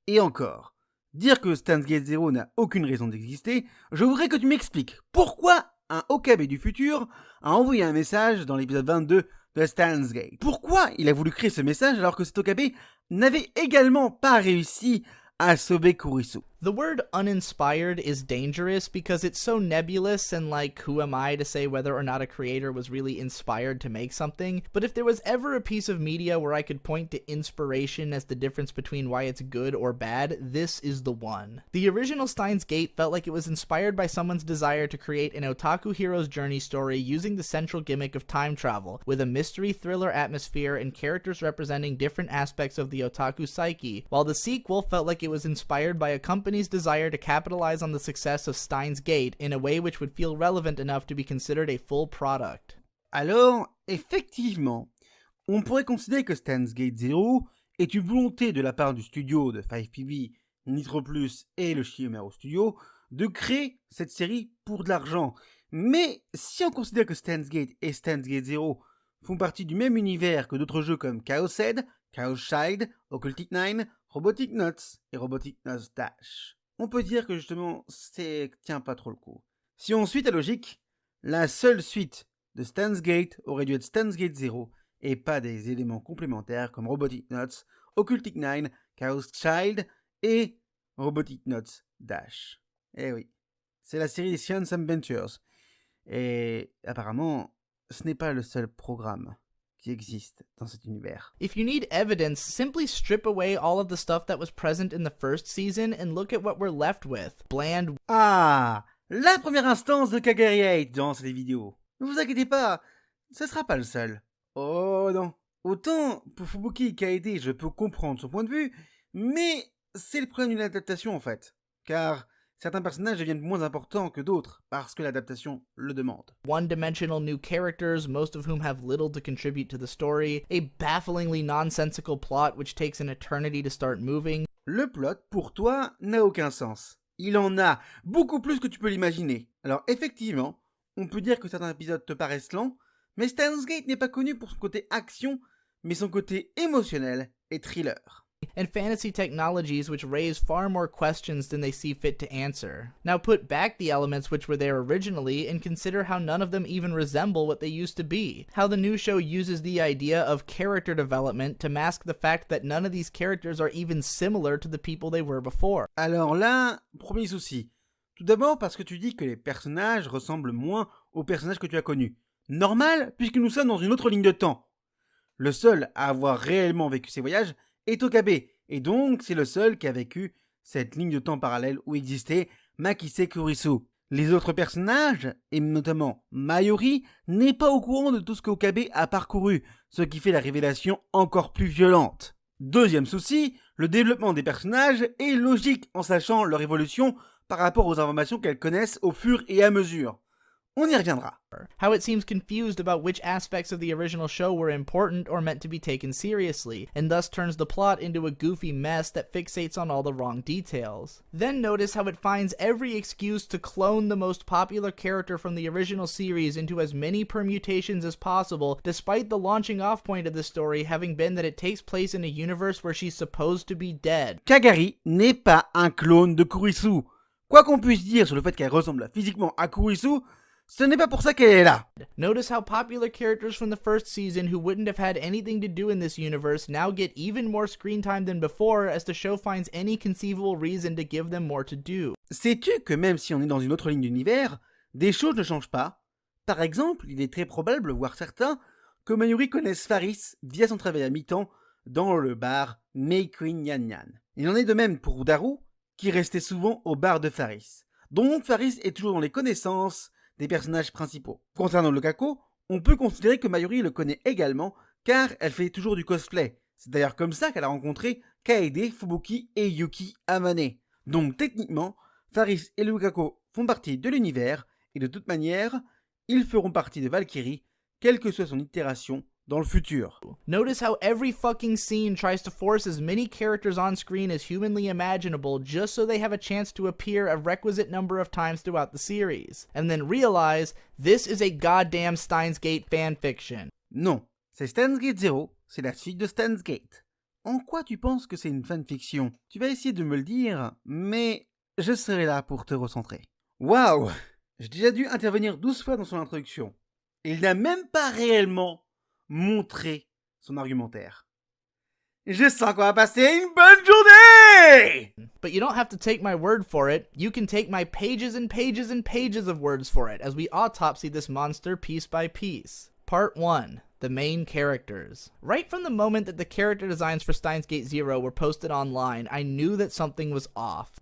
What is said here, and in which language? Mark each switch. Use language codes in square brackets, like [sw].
[fr] Et encore, dire que Steins Gate 0 n'a aucune raison d'exister, je voudrais que tu m'expliques pourquoi un Okabe du futur a envoyé un message dans l'épisode 22 de Steins Gate. Pourquoi il a voulu créer ce message alors que cet Okabe n'avait également pas réussi à sauver Kurisu? [en] The word uninspired is dangerous because it's so nebulous and like, who am I to say whether or not a creator was really inspired to make something? But if there was ever a piece of media where I could point to inspiration as the difference between why it's good or bad, this is the one. The original Steins Gate felt like it was inspired by someone's desire to create an otaku hero's journey story using the central gimmick of time travel, with a mystery thriller atmosphere and characters representing different aspects of the otaku psyche, while the sequel felt like it was inspired by a company's desire to capitalize on the success of Steins Gate in a way which would feel relevant enough to be considered a full product. [fr] Alors, effectivement, on pourrait considérer que Steins Gate 0 est une volonté de la part du studio de 5PB, Nitro Plus et le Shiumeru Studio de créer cette série pour de l'argent. Mais si on considère que Steins Gate et Steins Gate 0 font partie du même univers que d'autres jeux comme Chaos Head, Chaos Child, Occultic 9, Robotic Nuts et Robotic Nuts Dash, on peut dire que justement, tient pas trop le coup. Si on suit ta logique, la seule suite de Steins Gate aurait dû être Steins Gate 0 et pas des éléments complémentaires comme Robotic Nuts, Occultic 9, Chaos Child et Robotic Nuts Dash. Eh oui, c'est la série des Science Adventures. Et apparemment, ce n'est pas le seul programme qui existe dans cet univers. [en] If you need evidence, simply strip away all of the stuff that was present in the first season and look at what we're left with. Bland. [fr] Ah, la première instance de Kagari 8 dans cette vidéo. Ne vous inquiétez pas, ce sera pas le seul. Oh non. Autant pour Fubuki Kaede, je peux comprendre son point de vue, mais c'est le problème d'une adaptation en fait. Car certains personnages deviennent moins importants que d'autres parce que l'adaptation le demande. [en] One-dimensional new characters, most of whom have little to contribute to the story, a bafflingly nonsensical plot which takes an eternity to start moving. [fr] Le plot, pour toi, n'a aucun sens. Il en a beaucoup plus que tu peux l'imaginer. Alors effectivement, on peut dire que certains épisodes te paraissent lents, mais Steins Gate n'est pas connu pour son côté action, mais son côté émotionnel et thriller. [en] And fantasy technologies which raise far more questions than they see fit to answer. Now put back the elements which were there originally and consider how none of them even resemble what they used to be. How the new show uses the idea of character development to mask the fact that none of these characters are even similar to the people they were before. [fr] Alors là, premier souci. Tout d'abord parce que tu dis que les personnages ressemblent moins aux personnages que tu as connus. Normal, puisque nous sommes dans une autre ligne de temps. Le seul à avoir réellement vécu ces voyages est Okabe, et donc c'est le seul qui a vécu cette ligne de temps parallèle où existait Makise Kurisu. Les autres personnages, et notamment Mayuri, n'est pas au courant de tout ce qu'Okabe a parcouru, ce qui fait la révélation encore plus violente. Deuxième souci, le développement des personnages est logique en sachant leur évolution par rapport aux informations qu'elles connaissent au fur et à mesure. On y reviendra. [en] How it seems confused about which aspects of the original show were important or meant to be taken seriously, and thus turns the plot into a goofy mess that fixates on all the wrong details. Then notice how it finds every excuse to clone the most popular character from the original series into as many permutations as possible, despite the launching off point of the story having been that it takes place in a universe where she's supposed to be dead. [fr] Kagari n'est pas un clone de Kurisu. Quoi qu'on puisse dire sur le fait qu'elle ressemble physiquement à Kurisu, Ce n'est pas pour ça qu'elle est là. [en] Notice how popular characters from the first season who wouldn't have had anything to do in this universe now get even more screen time than before as the show finds any conceivable reason to give them more to do. [fr] Sais-tu que même si on est dans une autre ligne d'univers, des choses ne changent pas? Par exemple, il est très probable, voire certain, que Mayuri connaisse Faris via son travail à mi-temps dans le bar Meikuin Nyan Nyan. Il en est de même pour Daru, qui restait souvent au bar de Faris. Donc Faris est toujours dans les connaissances des personnages principaux. Concernant le Kako, on peut considérer que Mayuri le connaît également, car elle fait toujours du cosplay. C'est d'ailleurs comme ça qu'elle a rencontré Kaede, Fubuki et Yuki Amane. Donc techniquement, Faris et le Kako font partie de l'univers, et de toute manière, ils feront partie de Valkyrie, quelle que soit son itération dans le futur. [en] Notice how every fucking scene tries to force as many characters on screen as humanly imaginable just so they have a chance to appear a requisite number of times throughout the series, and then realize this is a goddamn Steins Gate fanfiction. [fr] Non, c'est Steins Gate Zero, c'est la suite de Steins Gate. En quoi tu penses que c'est une fanfiction? Tu vas essayer de me le dire, mais je serai là pour te recentrer. Waouh! J'ai déjà dû intervenir 12 fois dans son introduction. Il n'a même pas réellement montré son argumentaire. Je sens qu'on va passer une bonne journée! [en] But you don't have to take my word for it. You can take my pages and pages and pages of words for it as we autopsy this monster piece by piece. Part 1. The main characters. Right from the moment that the character designs for Steins Gate Zero were posted online, I knew that something was off.